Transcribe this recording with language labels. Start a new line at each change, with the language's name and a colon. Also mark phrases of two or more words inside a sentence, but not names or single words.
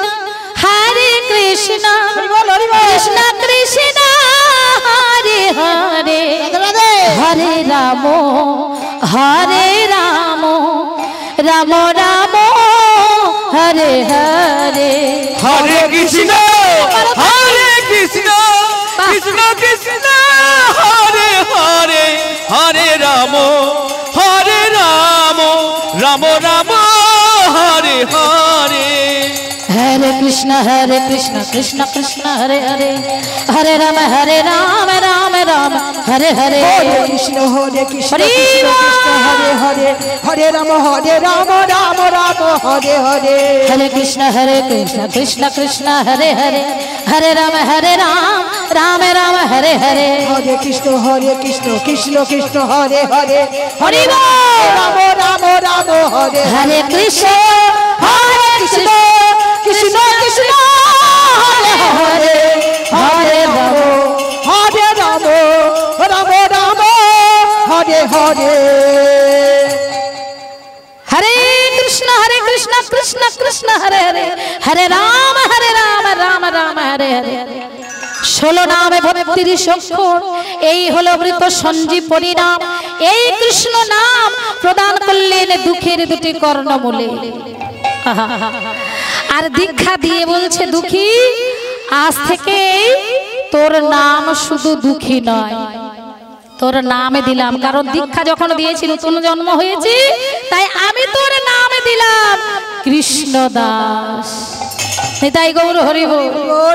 Sanskrit: কৃষ্ণ কৃষ্ণ হরে হরে হরে রাম রাম রাম হরে হরে হরে কৃষ্ণ কৃষ্ণ কৃষ্ণ হরে হরে হরে রাম রাম রাম হরে হরে हरे कृष्ण कृष्ण कृष्ण हरे हरे हरे राम राम राम हरे हरे কৃষ্ণ হরে কৃষ্ণ হরি কৃষ্ণ কৃষ্ণ হরে হরে হরে রাম রাম রাম হরে হরে हरे कृष्ण कृष्ण कृष्ण हरे हरे हरे राम राम राम हरे हरे হরে কৃষ্ণ কৃষ্ণ কৃষ্ণ হরে হরে হরি রাম রাম রাম হরে हरे कृष्ण কৃষ্ণ কৃষ্ণ কৃষ্ণ হরে হরে हरे राम হরে রাম রাম রাম হরে হরে हरे कृष्ण कृष्ण कृष्ण हरे हरे हरे राम राम राम हरे हरे
Bangla: 16 নামে 32 অক্ষর এই হলো অমৃত সঞ্জীবনী নাম এই কৃষ্ণ নাম প্রদান করলেন দুঃখের দুটি কর্ণমূলে আর দীক্ষা দিয়ে বলছে দুঃখী আজ থেকে তোর নাম শুধু দুঃখী নয় তোর নামে দিলাম কারণ দীক্ষা যখন দিয়েছি নতুন জন্ম হয়েছে তাই আমি তোর নামে দিলাম কৃষ্ণ দাস নিতাই গৌর হরি বল